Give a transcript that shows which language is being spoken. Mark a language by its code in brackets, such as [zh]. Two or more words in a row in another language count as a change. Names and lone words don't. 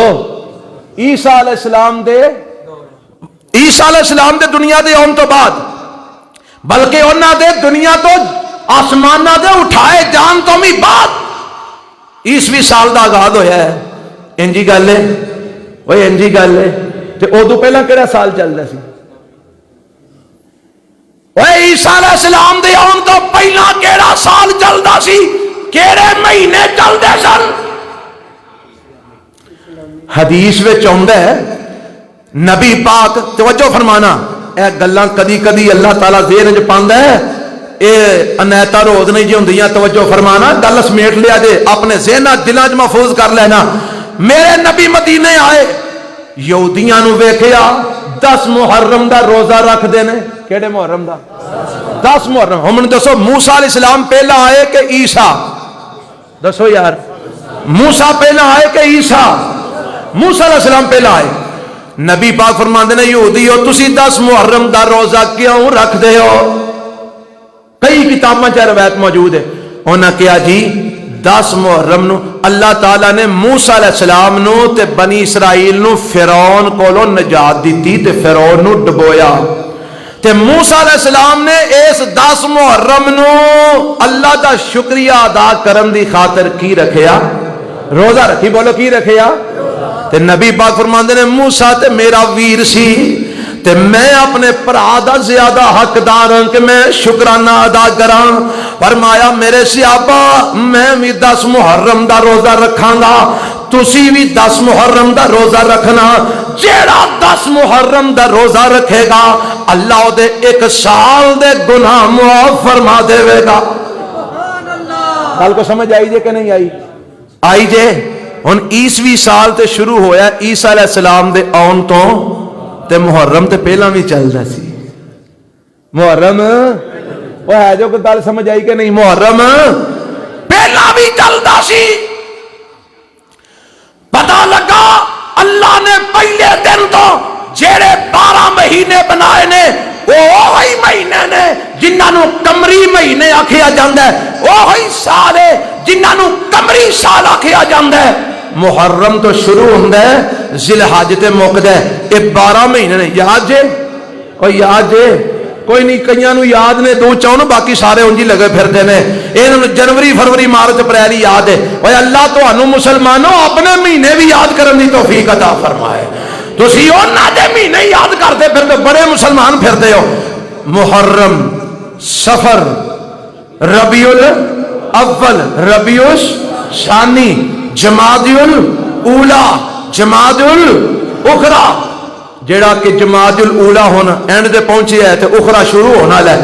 [pa] عیسیٰ علیہ السلام دے، عیسیٰ علیہ السلام دے دنیا دے آن تو بعد، بلکہ انہاں دے دنیا تو آسمانہ دے اٹھائے جان تو بھی بعد عیسوی سال دا آغاز ہویا ہے۔ انجی گل ہے، وہ انجی گل ہے۔ تے ادو پہلا کہڑا سال چل رہا سی؟ وہ عیسیٰ علیہ السلام دے آن تو پہلا کہڑا سال چلدا سی؟ کہڑے مہینے چلدے سن؟ حدیث وچ آندا ہے نبی پاک، توجہ فرمانا، اے گلاں کدی کدی اللہ تعالیٰ ذہن وچ پاندا ہے، اے انیتا روز نہیں جی ہوندیاں، توجہ فرمانا، گل سمیٹ لیا جے اپنے ذہن دلاں وچ محفوظ کر لینا۔ میرے نبی مدینے آئے، یہودیاں نو ویکھیا 10 محرم دا روزہ رکھ دے نے۔ کیڑے محرم دا؟ 10 محرم. ہم نے دسو موسیٰ علیہ السلام پہلا آئے کہ عیسیٰ؟ دسو یار, موسیٰ پہلا آئے کہ عیسیٰ؟ موسیٰ علیہ السلام پہلا آئے. نبی پاک فرماندے نے یہودی ہو تسی 10 محرم دا روزہ کیوں رکھ دے ہو؟ کئی کتاباں چ روایت موجود ہے. انہاں کہا جی 10 محرم نو اللہ تعالیٰ نے موسیٰ علیہ السلام نو تے بنی اسرائیل نو فرعون کولو نجات دیتی تے فرعون نو ڈبویا تے موسیٰ علیہ السلام نے اس 10 محرم نو اللہ دا شکریہ ادا کرن دی خاطر کی رکھیا؟ روزہ رکھی. بولو کی رکھیا؟ تے نبی پاک فرماندے نے موسیٰ تے میرا ویر سی تے میں اپنے پرا دا زیادہ حقدار ہوں کہ میں شکرانہ ادا کراں. فرمایا میرے صحابہ میں بھی 10 محرم دا روزہ رکھاں گا, تسی بھی 10 محرم دا روزہ رکھنا. جیڑا 10 محرم دا روزہ رکھے گا اللہ دے 1 سال دے گناہ معاف فرما دے گا. گل کو سمجھ آئی جے کہ نہیں آئی؟ آئی جے. ہن 21ویں سال تے شروع ہویا عیسیٰ علیہ السلام دے آن تو تے محرم تے پہلا بھی چلدا سی. محرم وہ ہے جو کہ گل سمجھ آئی کہ نہیں؟ محرم پہلا بھی چلدا سی. پتہ لگا اللہ نے پہلے دن تو جڑے 12 مہینے بنائے نے وہی مہینے نے جنہاں نو قمری مہینے آکھیا جاندا ہے, وہی سال ہے جنہاں نو قمری سال آکھیا جاندا ہے. محرم تو شروع ہوندا ہے ذی الحج تے مکدا ہے. یہ 12 مہینے نے. یاد جے؟ کوئی یاد جے؟ کوئی نہیں. کئیاں نو یاد نے 2-4 باقی سارے انج ہی لگے پھردے نے. انہاں نو جنوری فروری مارچ اپریل یاد ہے. اوے اللہ تانوں مسلمانوں اپنے مہینے بھی یاد کرن دی توفیق عطا فرمائے. تسی انہاں دے مہینے یاد کردے پھردے بڑے مسلمان پھردے ہو. محرم, صفر, ربیع الاول, ربیع ثانی, جمادی الاولا, جمادی الاخرى. جیڑا کہ جمادی الاولا ہونا اینڈ دے پہنچے ہے تے اخرى شروع ہونا لے.